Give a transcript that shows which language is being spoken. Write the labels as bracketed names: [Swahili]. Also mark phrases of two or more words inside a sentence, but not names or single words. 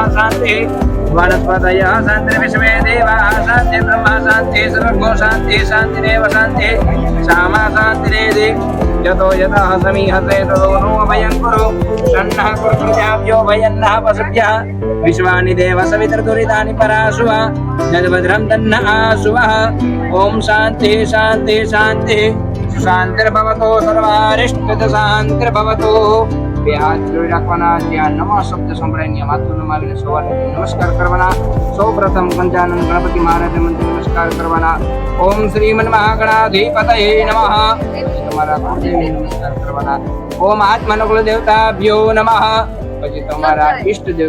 [Sanskrit] शान्तिः वनस्पतयः शान्तिर्विश्वे देवाः शान्तिः ब्रह्म शान्तिः सर्वो शान्तिः शान्तिरेव शान्तिः श्यामा शान्तिरेधि यतो यतः समीहते ततो नो भयं कुरु षण्णः कुरुभ्यो भयन्नः पशुभ्यः विश्वानि देव सवितर्दुरितानि पराशुः यद्भद्रं तन्नः आशुवः ॐ शान्तिः शान्तिः शान्तिः शान्तिर्भवतु सर्वारिष्टद शान्तिर्भवतु [Gujarati] હાથ જોડી રાખવાના ત્યાં નમઃ શબ્દ સંભળાઈને માથું નમાવીને સવારે નમસ્કાર કરવાના સૌપ્રથમ પંચાનન ગણપતિ મહારાજ મંત્ર નમસ્કાર કરવાના [Sanskrit] ઓમ શ્રીમન મહાગણાધિપતયે નમઃ [Gujarati] તમારા કુળદેવી નમસ્કાર કરવાના [Sanskrit] ઓમ આત્મનકુલ દેવતાભ્યો નમઃ [Gujarati] પછી તમારા ઈષ્ટદેવ